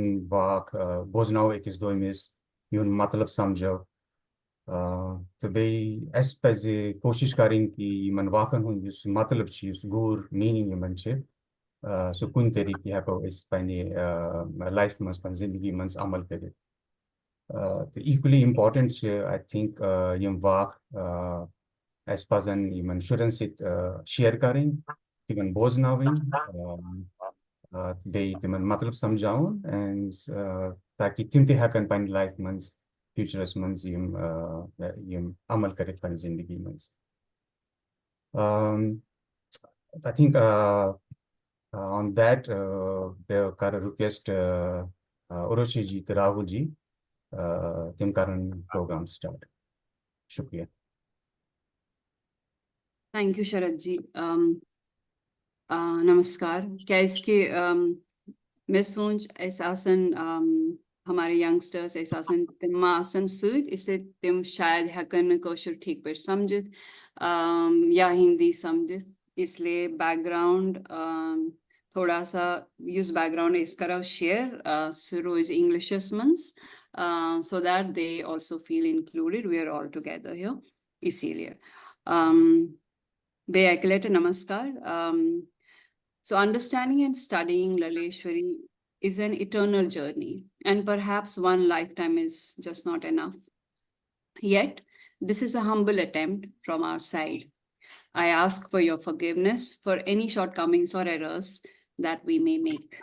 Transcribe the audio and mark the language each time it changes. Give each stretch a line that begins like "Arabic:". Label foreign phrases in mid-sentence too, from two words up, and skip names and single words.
Kashmiri: واکھ بوزناوو أکِس دویمِس یِہُنٛد مطلب سمجھو تہٕ بیٚیہِ اَسہِ پَزِ کوٗشِش کَرٕنۍ کہِ یِمن واکن ہُنٛد یُس مطلب چھُ یُس
English: core meaning
Kashmiri: یِمن چھِ سُہ کُنہِ طٔریٖقہٕ ہٮ۪کو أسۍ پنٕنہِ لایفہِ منٛز پنٕنہِ زندگی منٛز عمل کٔرِتھ تہٕ
English: equally important
Kashmiri: چھِ
English: I think
Kashmiri: یِم واکھ اَسہِ پَزن یِمن شُرٮ۪ن سۭتۍ شِیر کَرٕنۍ تِمن بوزناوٕنۍ بیٚیہِ تِمن مطلب سمجھاوُن اینڈ تاکہِ تِم تہِ ہٮ۪کن پنٕنہِ لایفہِ منٛز فیوٗچرس منٛز یِم عمل کٔرِتھ پنٕنہِ زندگی منٛز
English: I think on that
Kashmiri: بہٕ کَرٕ رِکویسٹ اُروشی جی تہٕ راہُل جی تِم کَرن
English: program start
Kashmiri: شُکریہ
English: Thank you, Sharad ji. Namaskar.
Kashmiri: کیازکہِ مےٚ سونٛچ أسۍ آسن ہمارے ینگسٹٲرس أسۍ آسن تِم ما آسن سۭتۍ اسلیے تِم شاید ہٮ۪کن نہٕ کٲشُر ٹھیٖک پٲٹھۍ سمجھِتھ یا ہِندی سمجھِتھ اسلیے بیک گراوُنٛڈ
Hindi: थोड़ा सा
Kashmiri: یُس بیک گراوُنٛڈ أسۍ کرو شِیر سُہ روزِ اِنگلِشس منٛز
English: so that they also feel included we are all together here
Hindi: इसी लिए
Kashmiri: بیٚیہِ اَکہِ لَٹہِ نمسکار.
English: So understanding and studying Laleshwari is an eternal journey, and perhaps one lifetime is just not enough. Yet, this is a humble attempt from our side. I ask for your forgiveness for any shortcomings or errors that we may make.